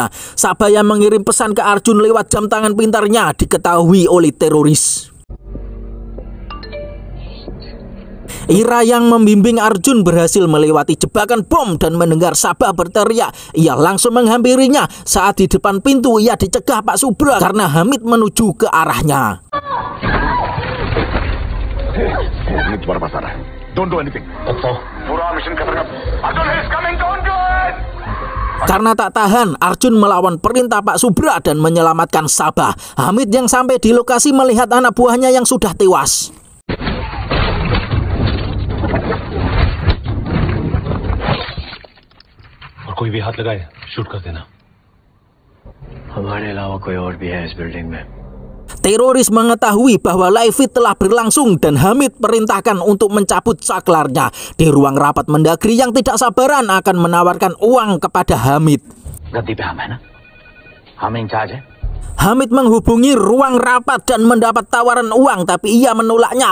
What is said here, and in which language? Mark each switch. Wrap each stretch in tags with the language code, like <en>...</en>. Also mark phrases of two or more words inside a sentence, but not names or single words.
<id>Sabah yang mengirim pesan ke Arjun lewat jam tangan pintarnya diketahui oleh teroris. Ira yang membimbing Arjun berhasil melewati jebakan bom dan mendengar Sabah berteriak. Ia langsung menghampirinya. Saat di depan pintu, ia dicegah Pak Subra karena Hamid menuju ke arahnya.</id> <hi>तुम्हारे पास आ रहा है.</hi> <en>Don't do anything.</en> <hi>पूरा मिशन खत्म.</hi> <en>Arjun is coming. Don't do it.</en> <id>Karena tak tahan, Arjun melawan perintah Pak Subra dan menyelamatkan Sabah. Hamid yang sampai di lokasi melihat anak buahnya yang sudah tewas.</id> <hi>और कोई भी हाथ लगाए, शूट कर देना. हमारे अलावा कोई और भी है इस बिल्डिंग में.</hi> <id>Teroris mengetahui bahwa</id> <en>live feed</en> <id>telah berlangsung dan Hamid perintahkan untuk mencabut saklarnya. Di ruang rapat, Mendagri yang tidak sabaran akan menawarkan uang kepada Hamid. Hamid menghubungi ruang rapat dan mendapat tawaran uang, tapi ia menolaknya.</id>